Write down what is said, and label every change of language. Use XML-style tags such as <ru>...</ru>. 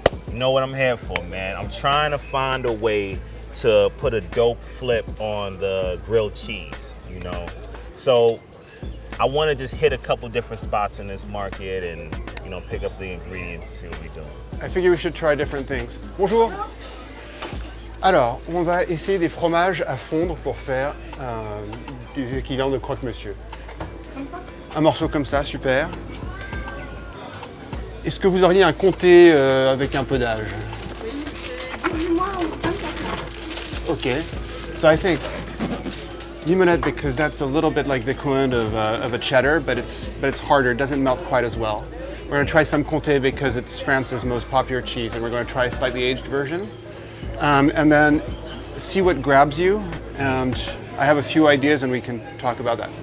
<en>You know what I'm here for, man? I'm trying to find a way to put a dope flip on the grilled cheese, you know? So I want to just hit a couple different spots in this market and, you know, pick up the ingredients and see what we're doing. I figure we should try different things.</en> <fr>Bonjour. Alors, on va essayer des fromages à fondre pour faire des équivalents de croque-monsieur. Un morceau comme ça, super. Est-ce que vous auriez un comté avec un peu d'âge? Oui, moi, OK.</fr> <en>So I think limonette, because that's a little bit like the equivalent of a cheddar, but it's harder, it doesn't melt quite as well. We're going to try some comté because it's France's most popular cheese, and we're going to try a slightly aged version. And then see what grabs you, and I have a few ideas and we can talk about that.</en>